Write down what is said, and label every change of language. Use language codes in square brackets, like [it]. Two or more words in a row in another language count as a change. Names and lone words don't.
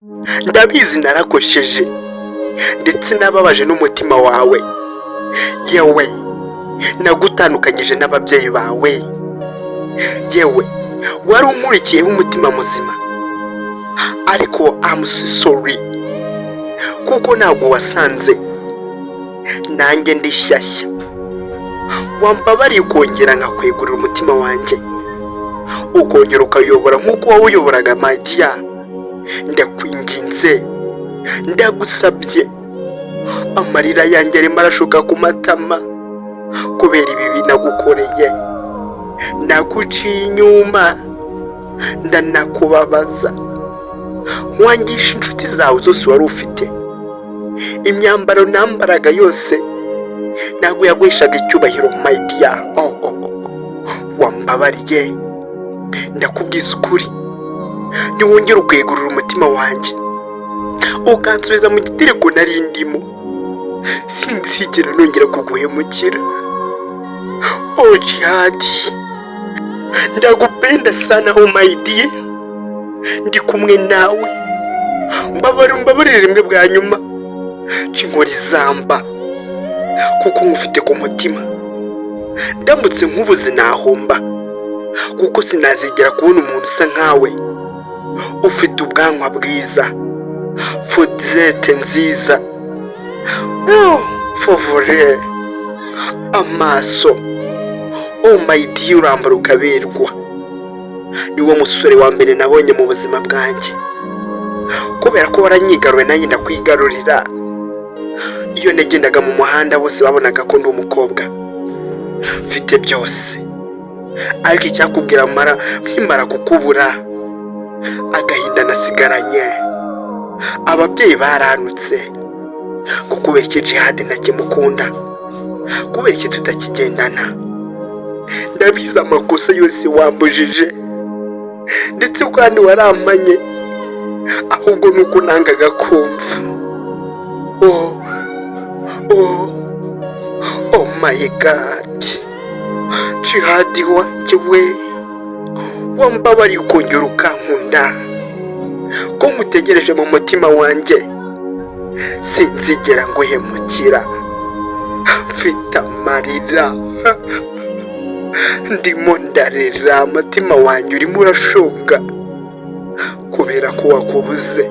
[rw] ndabizi narakosheje ndetse nababaje n'umutima wawe, yewe nagutandukanyije n'ababyeyi bawe, yewe wari unkurikiyeho umutima muzima, ariko [en] I'm so sorry [rw] kuko ntabwo wasanze nanjye ndi shyashya. Wambabariye ukongera nkakwegurira umutima wanjye, ukongera ukayobora nk'uko wawuyoboraga [en] my dear. [rw] Ndakwinginze, ndagusabye, amarira yanjye arimo arashoka ku matama kubera ibibi nagukoreye. Naguciye inyuma ndanakubabaza, wangisha inshuti zawe zose wari ufite, imyambaro nambaraga yose ntabwo yaguhishaga icyubahiro [en] my dear. [rw] Wambabariye, ndakubwiza ukuri, niwongera ukwegurira umutima wanjye ukansubiza mu gitereko nari ndimo, sinzigera nongera kuguhemukira. Jihad, ndagupenda sana [en] my dear, [rw] ndi kumwe nawe. Mbabarire rimwe bwa nyuma, cinkora izamba kuko nkufite ku mutima. Ndamutse nkubuze nahomba kuko sinazigera kubona umuntu usa nkawe, ufite ubwanwa bwiza, fodizete nziza, favore, amaso. [en] My dear, [rw] urambara ukaberwa. Niwo musore wa mbere nabonye mu buzima bwanjye, kubera ko waranyigaruye nanjye ndakwigarurira. Iyo nagendaga mu muhanda bose babonaga ko ndi umukobwa mfite byose, ariko icyakubwira nkimara kukubura, agahinda nasigaranye. Ababyeyi baranutse kubera iki Jihad ntakimukunda, kubera iki tutakigendana. Ndabizi amakosa yose wambujije ndetse kandi warampanye, ahubwo nuko nangaga kumva. [en] Oh my God, [rw] Jihad wanjye we, wambabariye ukongera ukankunda, ko ngutegereje mu mutima wanjye, sinzigera nguhemukira. Mfite amarira, ndimo ndarira, umutima wanjye urimo urashonga kubera ko wakubuze.